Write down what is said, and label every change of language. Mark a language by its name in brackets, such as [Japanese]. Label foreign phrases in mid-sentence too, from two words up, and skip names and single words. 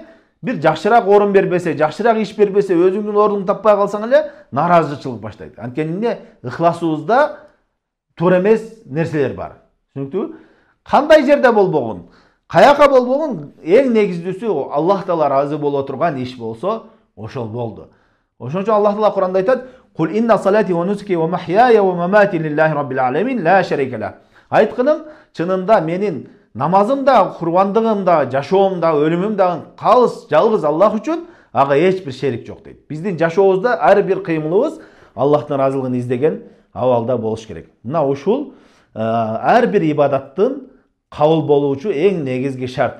[Kyrgyz] Бир жакшыраак орун бербесе, жакшыраак иш бербесе, өзүңдүн ордуңду таппай калсаң эле нааразычылык баштайт. Анткени эмне? Ыхласыбызда туура эмес нерселер бар. Түшүнүктүбү? Кандай жерде болбогун, каяка болбогун, эң негиздүүсү Аллах Таала ыраазы боло турган иш болсо, ошол болду. Ошон үчүн Аллах Таала Куранда айтат: [Arabic] "قل إن صلاتي ونسكي ومحياي ومماتي لله رب العالمين لا شريك له." [Kyrgyz] Айткының, чынында менин намазым да, курбандыгым да, жашоом да, өлүмүм да калыс, жалгыз Аллах үчүн, ага эч бир шерик жок дейт. Биздин жашообузда ар бир кыймылыбыз Аллахтын ыраазылыгын издеген абалда болуш керек. Мына ушул ар бир ибадаттын кабыл болуучу эң негизги шарты.